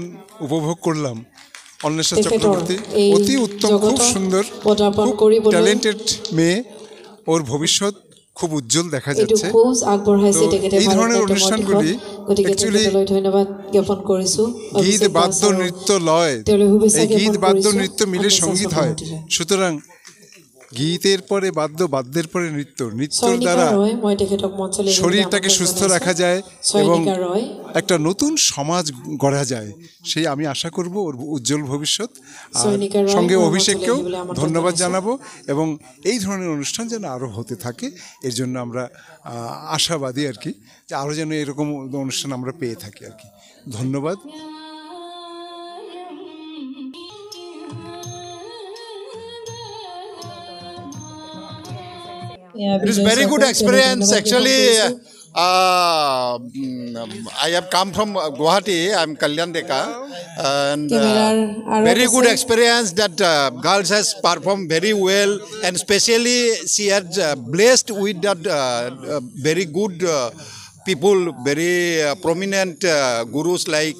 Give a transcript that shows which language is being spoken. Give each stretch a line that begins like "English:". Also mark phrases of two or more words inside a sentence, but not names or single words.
Bangla: উপভোগ করলাম অন্বেষা চক্রবর্তী অতি উত্তম খুব সুন্দর খুব ট্যালেন্টেড মেয়ে ওর ভবিষ্যৎ খুব উজ্জ্বল দেখা যাচ্ছে এই ধরনের অনুষ্ঠানগুলি অ্যাকচুয়ালি গীত বাদ্য নৃত্য লয় এই গীত বাদ্য নৃত্য মিলে সঙ্গীত হয় সুতরাং গীতের পরে বাদ্য বাদ্যের পরে নৃত্য নৃত্যর দ্বারা শরীরটাকে সুস্থ রাখা যায় এবং একটা নতুন সমাজ গড়া যায় সেই আমি আশা করব ওর উজ্জ্বল ভবিষ্যৎ আর সঙ্গে অভিষেককেও ধন্যবাদ জানাবো এবং এই ধরনের অনুষ্ঠান যেন আরও হতে থাকে এর জন্য আমরা আশাবাদী আর কি যে আরও যেন এরকম অনুষ্ঠান আমরা পেয়ে থাকি আর কি ধন্যবাদ
English: It is very good experience. Actually, I have come from Guwahati. I'm Kalyan Deka, and very good experience that girls has performed very well, and especially she had blessed with that very good people, very prominent gurus like.